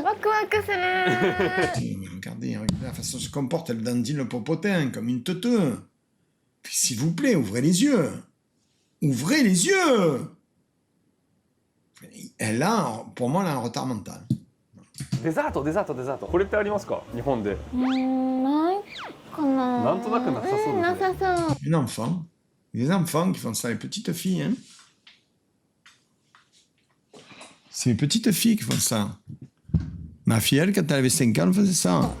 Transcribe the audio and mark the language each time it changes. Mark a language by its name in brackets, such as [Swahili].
[Japanese] ワクワクする。 [French] Regardez la façon dont se comporte, elle dandine le popotin comme une teuteux. Puis, s'il vous plaît, ouvrez les yeux. Ouvrez les yeux. Pour moi, elle a un retard mental. [Japanese] デザート。これってありますか日本で。ないかな。なんとなくなさそうですね。なさそう。 [French] Un enfant. Les enfants qui font ça, les petites filles. Hein. C'est les petites filles qui font ça. Ma fille, elle, quand elle avait 5 ans, elle faisait ça.